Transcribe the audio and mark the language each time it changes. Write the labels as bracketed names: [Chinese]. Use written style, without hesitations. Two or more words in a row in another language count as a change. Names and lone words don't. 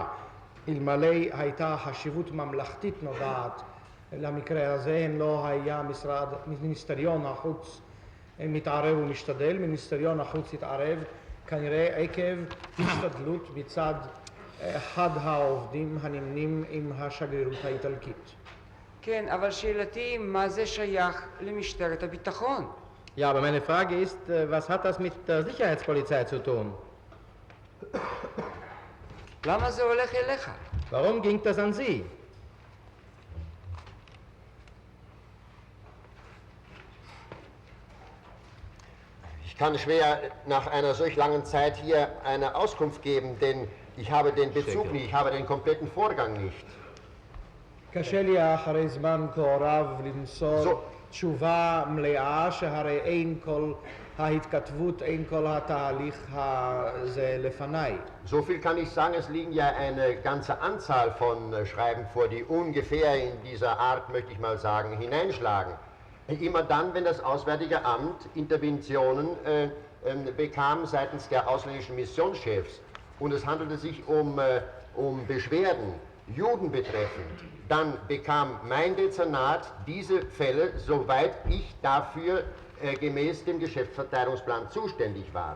[Hebrew] אלמלא הייתה חשיבות ממלכתית נודעת למקרה הזה, אם לא היה מיניסטריון החוץ מתערב ומשתדל. מיניסטריון החוץ התערב כנראה עקב השתדלות מצד אחד העובדים הנמנים עם השגרירות האיטלקית. כן, אבל שאלתי, מה זה שייך למשטרת הביטחון? [German] Ja, aber meine Frage ist, was hat das mit der Sicherheitspolizei zu tun? [Hebrew] למה זה הולך אליך? [German] Warum ging das an Sie? Ich kann schwer nach einer solch langen Zeit hier eine Auskunft geben, denn ich habe den Bezug nicht, ich habe den kompletten Vorgang nicht. [Hebrew] קשה לי אחרי זמן כה רב למסור תשובה מלאה שהרי אין כל ההתכתבות, אין כל התהליך הזה לפניי. [German] So viel kann ich sagen, es liegen ja eine ganze Anzahl von Schreiben vor, die ungefähr in dieser Art, möchte ich mal sagen, hineinschlagen. Immer dann, wenn das Auswärtige Amt Interventionen bekam seitens der ausländischen Missionschefs und es handelte sich um Beschwerden, Juden betreffend, dann bekam mein Dezernat diese Fälle, soweit ich dafür gemäß dem Geschäftsverteilungsplan zuständig war.